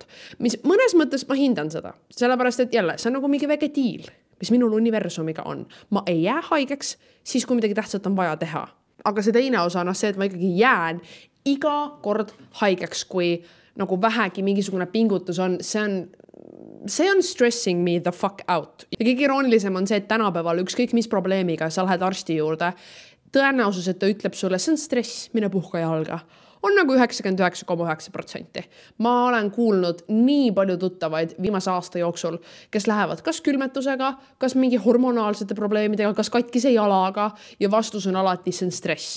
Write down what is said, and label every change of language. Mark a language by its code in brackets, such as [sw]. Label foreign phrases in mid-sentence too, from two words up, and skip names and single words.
[et] Mis mõnes mõttes ma hindan seda, sellepärast et jälle, see on nagu mingi väike diil, mis minul universumiga on. Ma ei jää haigeks siis, kui midagi tähtsat on vaja teha. Aga see teine osa on see, et ma ikkagi jään iga kord haigeks, kui nagu vähegi mingisugune pingutus on, see on [en] stressing me the fuck out. [et] Ja kõige iroonilisem on see, et tänapäeval ükskõik mis probleemiga sa lähed arsti juurde, tõenäosus, et ta ütleb sulle, see on stress, mine puhka jalga, on nagu 99,9%. Ma olen kuulnud nii palju tuttavaid viimase aasta jooksul, kes lähevad kas külmetusega, kas mingi hormonaalsete probleemidega, kas katkise jalaga ja vastus on alati see on stress.